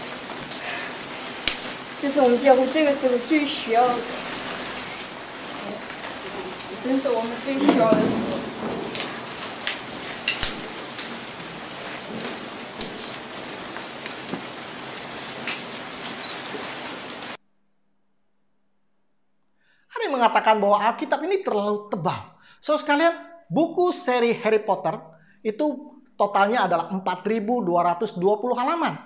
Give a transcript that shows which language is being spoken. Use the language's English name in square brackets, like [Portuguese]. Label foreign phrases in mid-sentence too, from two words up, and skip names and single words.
[Chinese] 这是我们教会这个时候最需要的，真是我们最需要的书。 [Indonesian] Ada yang mengatakan bahwa Alkitab ini terlalu tebal. So sekalian, buku seri Harry Potter itu totalnya adalah 4.220 halaman.